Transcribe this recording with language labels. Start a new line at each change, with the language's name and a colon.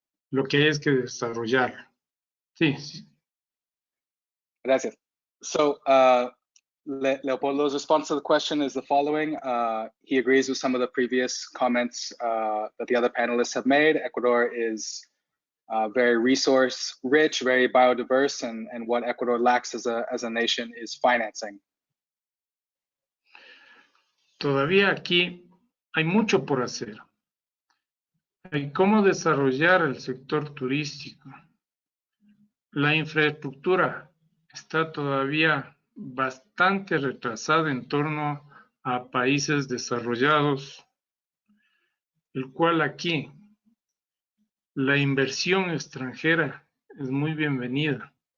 Spanish: Lo que hay es que desarrollarlo. Sí. Gracias.
English: So, Leopoldo's response to the question is the following. He agrees with some of the previous comments that the other panelists have made. Ecuador is very resource rich, very biodiverse, and what Ecuador lacks as a nation is financing.
Spanish: Todavía aquí hay mucho por hacer. Hay cómo desarrollar el sector turístico. La infraestructura está todavía bastante retrasada en torno a países desarrollados, el cual aquí la inversión extranjera es muy bienvenida.